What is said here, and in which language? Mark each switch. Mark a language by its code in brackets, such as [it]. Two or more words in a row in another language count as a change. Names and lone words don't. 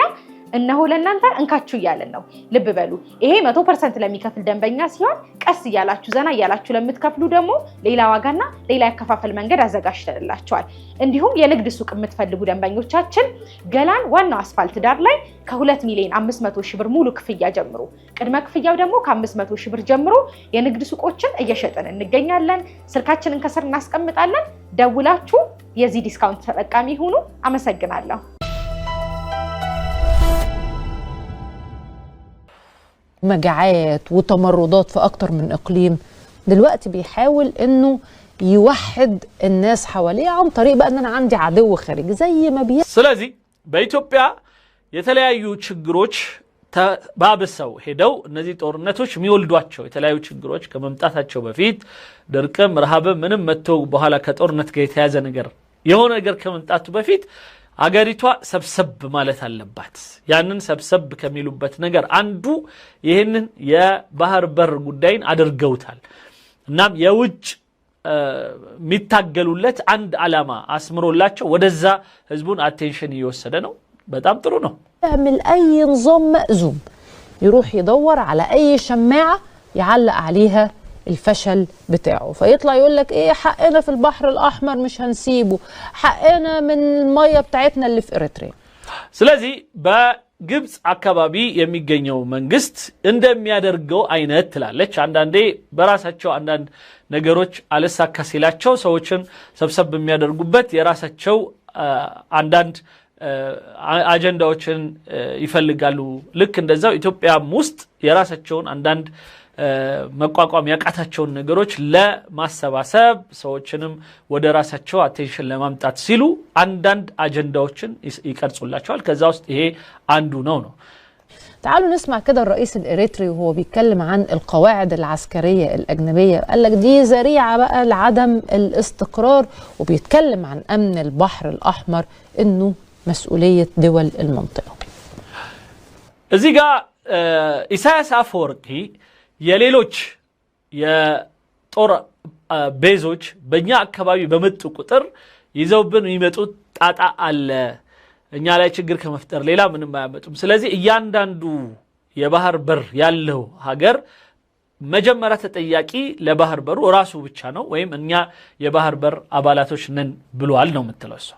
[am] እነሆ ለእናንተ እንካችሁ እያለን ነው። ልብ በሉ ይሄ 100% ለሚከፍል ደንበኛ ሲሆን ቀስ እያላችሁ ዘና እያላችሁ ለምትከፍሉ ደግሞ ሌላ ዋጋና ሌላ ያከፋፈል መንገድ አዘጋጅተንላችኋል። እንዲሁም የንግድ ሱቅ የምትፈልጉ ደንበኞቻችን ገላን ዋናው አስፋልት ዳር ላይ ከ2 ሚሊዮን 500 ሺህ ብር ሙሉ ክፍያ ጀምሩ። ቅድመ ክፍያው ደግሞ ከ500 ሺህ ብር ጀምሮ የንግድ ሱቆችን እየሸጥን እንገኛለን። ስልካችንን ከስር እናስቀምጣለን። ደውላችሁ የዚህ ዲስካውንት ተጠቃሚ ሁኑ። አመሰግናለሁ። [ar] مجاعات وتمردات في أكتر من إقليم، دلوقتي بيحاول إنه يوحد الناس حواليه عن طريق بقى إن أنا عندي عدو خارجي زي ما [am] ስለዚህ በኢትዮጵያ የተለያዩ ችግሮች ተባብሰው ሄደው እነዚህ ጦርነቶች የሚወልዷቸው የተለያዩ ችግሮች ከመምጣታቸው በፊት ድርቅም ረሃብም ምንም መተው በኋላ ከጦርነት ጋር የተያዘ ነገር የሆነ ነገር ከመምጣቱ በፊት አገሪቷ ሰብሰብ ማለት አለባት። ያንን ሰብሰብ ከሚሉበት ነገር አንዱ ይሄንን የባህር በር ጉዳይን አድርገውታል። እናም የውጭ የሚታገሉለት አንድ ዓላማ አስምሮላቸው ወደዛ ህዝቡን አቴንሽን እየወሰደ ነው። በጣም ጥሩ ነው። [ar] يعمل أي نظام مأزوم يروح يدور على أي شماعة يعلق عليها الفشل بتاعه، فيطلع يقول لك ايه حقنا في البحر الأحمر مش هنسيبه، حقنا من المية بتاعتنا اللي في إريتريا. [am] ስለዚህ በግብጽ አካባቢ የሚገኘው መንግስት እንደሚያደርገው አይነት ትላለች። አንዳንዴ በራሳቸው አንዳንድ ነገሮች አለሳካ ሲላቸው ሰዎችን ሰብሰብ የሚያደርጉበት የራሳቸው አንዳንድ አጀንዳዎችን ይፈልጋሉ። ልክ እንደዛው ኢትዮጵያም ውስጥ የራሳቸውን አንዳንድ መቋቋም ያቃታቸውን ነገሮች ለማሰባሰብ ሰዎችንም ወደ ራሳቸው አቴንሽን ለማምጣት ሲሉ አንዳንድ አጀንዳዎችን ይቀርጹላቸዋል። ከዛ ውስጥ ይሄ አንዱ ነው። [ar] تعالوا نسمع كده الرئيس الإريتري وهو بيتكلم عن القواعد العسكرية الأجنبية، قال لك دي ذريعة بقى لعدم الاستقرار، وبيتكلم عن أمن البحر الأحمر إنه مسؤولية دول المنطقة. [am] እዚህ ጋር ኢሳያስ አፈወርቂ የሌሎች የጦር ቤዞች በእኛ አካባቢ በመጡ ቁጥር ይዘውብን የሚመጡት ጣጣ አለ፣ እኛ ላይ ችግር ከመፍጠር ሌላ ምንም አያመጡም። ስለዚህ እያንዳንዱ የባህር በር ያለው ሀገር መጀመሪያ ተጠያቂ ለባህር በሩ ራሱ ብቻ ነው፣ ወይም እኛ የባህር በር አባላቶች ነን ብሏል ነው የምትለው እሷ።